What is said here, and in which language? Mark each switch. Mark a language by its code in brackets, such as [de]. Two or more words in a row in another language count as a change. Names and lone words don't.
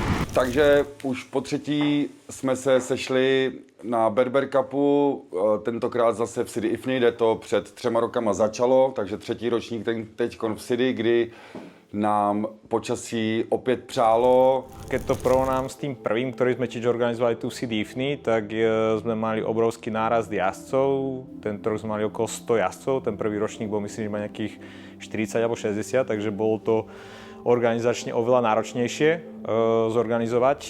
[cs] Takže už po třetí jsme se sešli na Berber Cupu, tentokrát zase v Sidi Ifni, kde to před 3 rokama začalo, takže třetí ročník teď v Sidi, kdy nám počasí opět přálo. [sk] Keď to porovnám s tým prvým, ktorý sme tiež organizovali tu v Sidi Ifni, tak sme mali obrovský nárast jazdcov. Tento rok sme mali okolo 100 jazdcov, ten prvý ročník bol myslím, že má nejakých 40 alebo 60, takže bolo to organizačne oveľa náročnejšie zorganizovať.